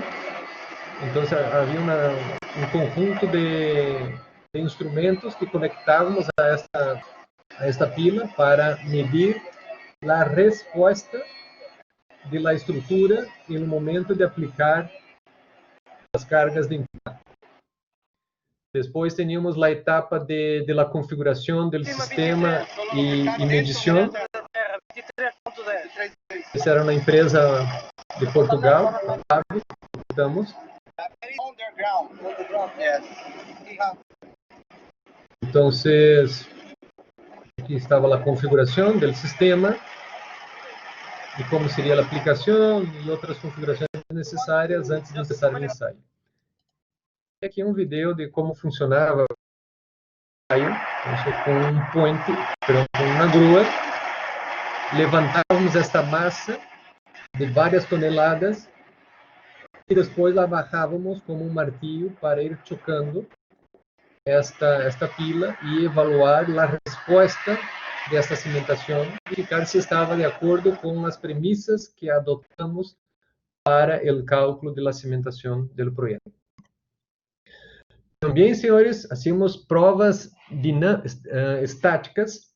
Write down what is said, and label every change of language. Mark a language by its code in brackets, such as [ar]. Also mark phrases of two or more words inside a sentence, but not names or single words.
[pt] Então, havia um conjunto de instrumentos que conectávamos a esta pila para medir a resposta da estrutura no momento de aplicar as cargas de impacto. Depois tínhamos a etapa de la configuração do sistema e medição. Essa era uma empresa de Portugal, estamos. [es] Entonces, aquí estaba la configuración del sistema y cómo sería la aplicación y otras configuraciones necesarias antes de empezar el ensayo. Y aquí un video de cómo funcionaba el ensayo. Entonces, con un puente, pero con una grúa, levantávamos esta masa de varias toneladas e depois la bajábamos [pt] como um martillo para ir chocando esta pila e evaluar a resposta desta cimentação e verificar se estava de acordo com as premissas que adotamos para o cálculo da cimentação do projeto. Também, senhores, hacemos provas estáticas.